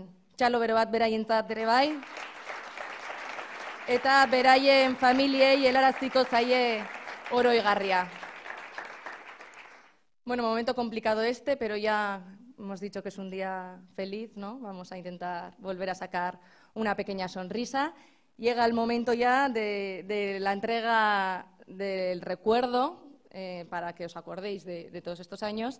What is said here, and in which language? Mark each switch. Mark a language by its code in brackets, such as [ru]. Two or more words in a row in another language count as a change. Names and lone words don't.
[eu] Txalo bero bat beraientzat ere bai. Eta beraien familiei helaraziko zaie oroigarria. [es] Bueno, momento complicado este, pero ya hemos dicho que es un día feliz, ¿no? Vamos a intentar volver a sacar una pequeña sonrisa. Llega el momento ya de la entrega del recuerdo, para que os acordéis de todos estos años.